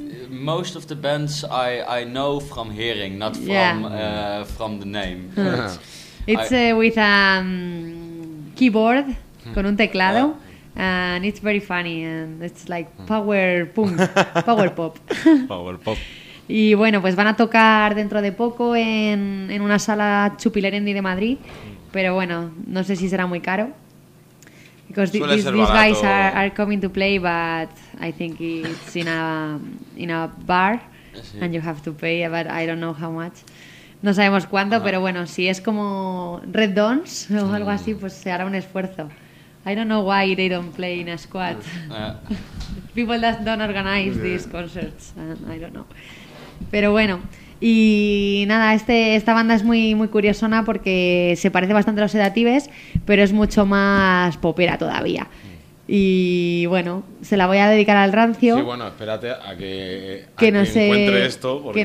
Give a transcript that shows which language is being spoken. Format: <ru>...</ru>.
<en>Most of the bands I know from hearing, not from from the name. It's with a keyboard, con un teclado, and it's very funny, and it's like power punk, power pop. Power pop.</en> <es>Y bueno, pues van a tocar dentro de poco en una sala Chupilerendi de Madrid, pero bueno, no sé si será muy caro.</es> <en>Because these guys are coming to play, but I think it's in a bar, sí, and you have to pay, but I don't know how much.</en> <es>No sabemos cuánto, pero bueno, si es como Red Dawns o algo así, pues se hará un esfuerzo.</es> <en>I don't know why they don't play in a squad. People that don't organize these concerts, I don't know.</en> <es>Pero bueno, y nada, esta banda es muy muy curiosona porque se parece bastante a los Sedatives, pero es mucho más popera todavía. Y bueno, se la voy a dedicar al Rancio. Sí, bueno, espérate a que no sé, encuentre esto. Porque...</es>